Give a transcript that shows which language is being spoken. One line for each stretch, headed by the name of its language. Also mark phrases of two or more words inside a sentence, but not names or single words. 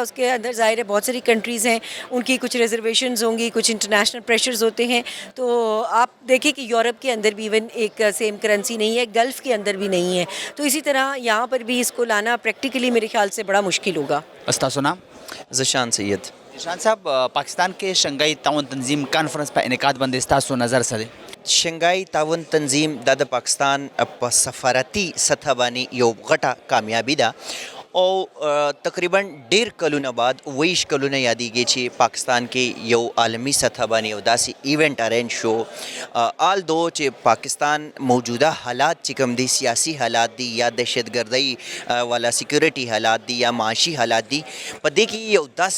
Urdu: اس کے اندر ظاہر ہے بہت ساری کنٹریز ہیں، ان کی کچھ ریزرویشنز ہوں گی، کچھ
English: international pressures
Urdu: ہوتے ہیں. تو آپ دیکھیں کہ یورپ کے اندر بھی ایون ایک
English: same currency
Urdu: نہیں ہے، گلف کے اندر بھی نہیں ہے، تو اسی طرح یہاں پر بھی اس کو لانا پریکٹیکلی میرے خیال سے بڑا مشکل ہوگا.
Pashto: ستاسو نوم? ज़शान सैयद। شان صاحب پاکستان کې شنګای تعاون تنظیم کانفرنس په انعقاد باندې ستاسو نظر څه دی؟ شنګای تعاون تنظیم د پاکستان په سفارتي سطح باندې یو غټه کامیابی ده او تقریبا ډیر کلونه بعد 20 کلونه یادېږي چې پاکستان کې یو عالمی سطح باندې یو داسې
English: event arrange
Pashto: شو آل دو چې پاکستان موجوده حالات چې کوم دي سیاسی حالات دي یا دهشتګردۍ والا سیکورټي حالات دي یا معاشي حالات دي په دې کې یو